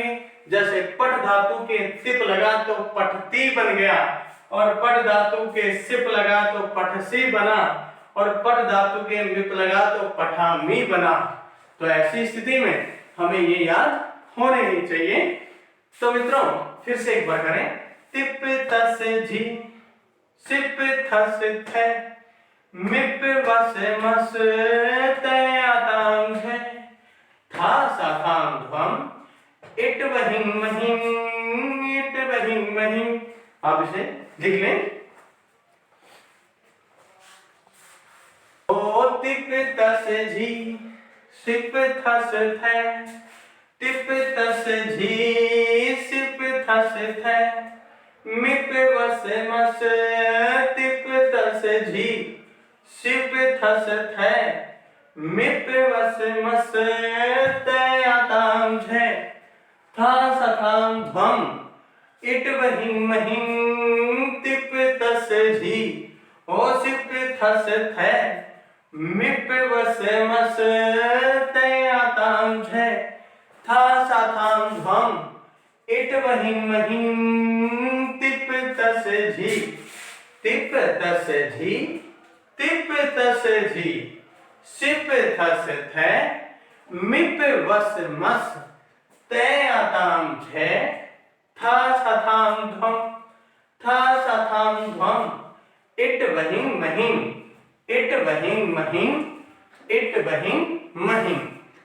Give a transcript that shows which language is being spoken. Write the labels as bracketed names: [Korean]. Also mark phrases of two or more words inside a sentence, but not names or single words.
[Hindi] जैसे पट धातु के तिप लगा तो पठती बन गया, और पट धातु के सिप लगा तो पठसी बना, और पट धातु के मिप लगा तो पठामी बना। तो ऐसी स्थिति में हमें ये याद होने ही चाहिए। तो मित्रों फिर से एक बार करें। [Sanskrit] तिप तस झी, सिप थस थे, मिप वस मस, ते आताम झे, था सा थाम ध्वम, इट वहिं महिं, इट वहिं महिं। [Hindi] आप इसे लिख लें। [Sanskrit] ओ तिप तस झी, सिप थस थे, तिप तस झी, सिप थस थे, मिप वस मस, तिप तस झी, सिप थस थे, मिप वस मस, ते आताम झे, था सा थाम ध्वम, इट वहिं महिं, तिप तस झी, ओ सिप थस थे, मिप वस मस, ते आताम झे, था सा थाम ध्वम, इट वहिं महिं, तिप तस झी, तिप तस झी, तिप तस झी, सिप थस थे, मिप वस मस, ते आताम झे, था सा थाम ध्वम, था सा थाम ध्वम, इट वहिं महिं, इट वहिं महिं, इट वहिं महिं।